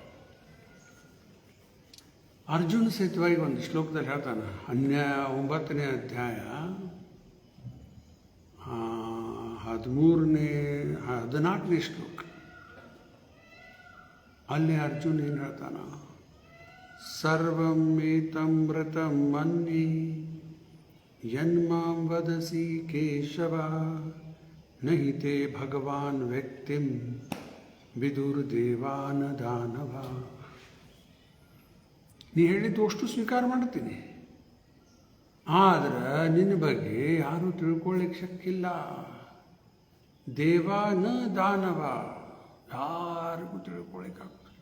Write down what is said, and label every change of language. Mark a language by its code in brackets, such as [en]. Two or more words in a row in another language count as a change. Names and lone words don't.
[kn] ಅರ್ಜುನ ಸಹಿತವಾಗಿ ಒಂದು ಶ್ಲೋಕದಲ್ಲಿ ಹೇಳ್ತಾನೆ, 9ನೇ ಅಧ್ಯಾಯ 14ನೇ ಶ್ಲೋಕ. ಅಲ್ಲಿ ಅರ್ಜುನ್ ಏನು ಹೇಳ್ತಾನ, [sa] ಸರ್ವಂ ಏತಮೃತಂ ಮನ್ಯೇ ಯನ್ಮಾಂ ವದಸಿ ಕೇಶವ ನಹಿ ತೇ ಭಗವಾನ್ ವ್ಯಕ್ತಿಂ ವಿದುರ್ದೇವಾನ ದಾನವ. [kn] ನೀ ಹೇಳಿದ್ದು ಅಷ್ಟು ಸ್ವೀಕಾರ ಮಾಡ್ತೀನಿ, ಆದ್ರೆ ನಿನ್ನ ಬಗ್ಗೆ ಯಾರೂ ತಿಳ್ಕೊಳ್ಳಿಕ್ಕೆ ಶಕ್ತಿಲ್ಲ. ದೇವ ನ ದಾನವ, ಯಾರಿಗೂ ತಿಳ್ಕೊಳ್ಳಿಕ್ಕಾಗ್ತದೆ.